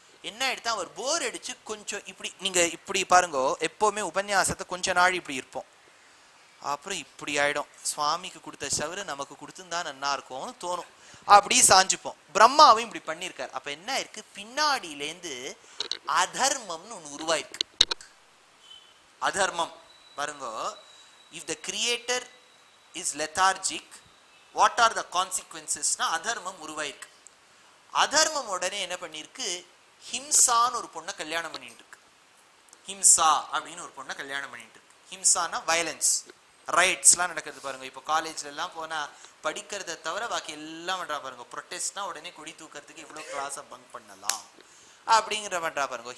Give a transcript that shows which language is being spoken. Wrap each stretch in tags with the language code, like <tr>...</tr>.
<ta>என்ன ஆயிடுத்தா, அவர் போர் அடிச்சு கொஞ்சம் இப்படி, நீங்க இப்படி பாருங்க, எப்பவுமே உபன்யாசத்தை கொஞ்ச நாள் இப்படி இருப்போம், அப்புறம் இப்படி ஆயிடும். சுவாமிக்கு கொடுத்த சவரு நமக்கு கொடுத்துருந்தா நன்னா இருக்கும்னு தோணும், அப்படி சாஞ்சுப்போம். பிரம்மாவும் இப்படி பண்ணிருக்காரு. அப்ப என்ன இருக்கு, பின்னாடியிலேருந்து அதர்மம்னு ஒண்ணு உருவாயிருக்கு. அதர்மம் பாருங்க,</ta> <en>if the creator is lethargic, what are the consequences?</en> <ta>அதர்மம் உருவாயிருக்கு. அதர்மம் உடனே என்ன பண்ணிருக்கு, ஹிம்சான்னு ஒரு பொண்ணை கல்யாணம் பண்ணிட்டு இருக்கு. ஹிம்சா அப்படின்னு ஒரு பொண்ணை கல்யாணம் பண்ணிட்டு இருக்கு. ஹிம்சானா வயலன்ஸ், ரைட்ஸ்லாம் நடக்கிறது பாருங்க. இப்போ காலேஜ்ல எல்லாம் போனா படிக்கிறத தவிர பாக்கி எல்லாம் பண்றா பாருங்க. ப்ரொட்டஸ்ட்னா உடனே கொடி தூக்கிறதுக்கு இவ்வளவு கிளாஸை பங்க் பண்ணலாம் அப்படிங்கிற பண்றா பாருங்க.</ta>